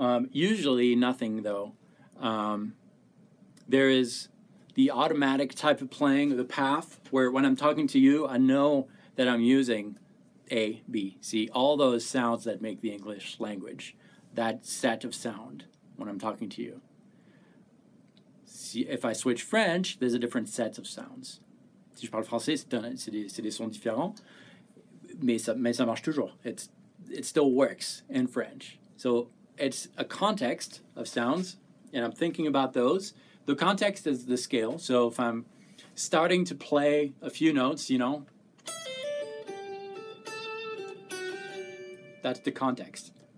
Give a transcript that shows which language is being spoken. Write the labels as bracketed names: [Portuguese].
[English] Usually nothing though. There is the automatic type of playing, the path, where when I'm talking to you, I know that I'm using A, B, C, all those sounds that make the English language. That set of sound when I'm talking to you. See, if I switch French, there's a different set of sounds. [French] Si je parle français, c'est des sons différents, mais ça marche toujours. [English] It still works in French. So it's a context of sounds, and I'm thinking about those. The context is the scale. So if I'm starting to play a few notes, you know, that's the context.